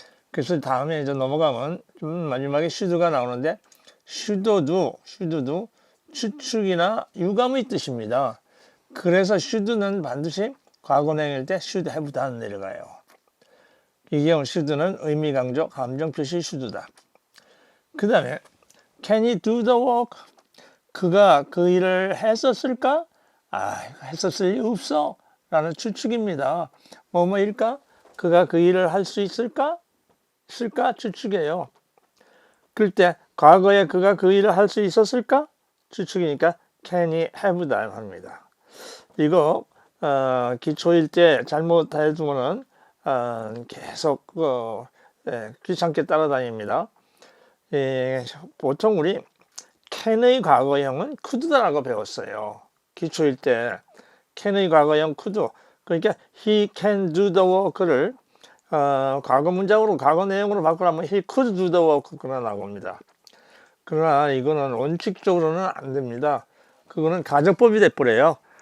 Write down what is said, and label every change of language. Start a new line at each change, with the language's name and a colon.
Korean: 그래서 다음에 이제 넘어가면 좀 마지막에 should가 나오는데 should도 추측이나 유감의 뜻입니다. 그래서 should는 반드시 과거 내용일 때
English: should have done
Korean: 내려가요. 이 경우 should는 의미 강조, 감정 표시 should다. 그 다음에
English: can he do the work?
Korean: 그가 그 일을 했었을까? 했었을 리 없어 라는 추측입니다. 뭐뭐일까? 그가 그 일을 할 수 있을까? 추측이에요. 그럴 때 과거에 그가 그 일을 할 수 있었을까? 추측이니까
English: can he have done
Korean: 합니다. 이거 기초일 때 잘못해두고는 계속 귀찮게 따라다닙니다. 보통 우리 can의 과거형은 could라고 배웠어요. 기초일 때 can의 과거형 could. 그러니까
English: he can do the work
Korean: 를 과거 문장으로 과거 내용으로 바꾸려면
English: he could do the work
Korean: 그러나 나옵니다. 그러나 이거는 원칙적으로는 안 됩니다. 그거는 가정법이 돼버려요.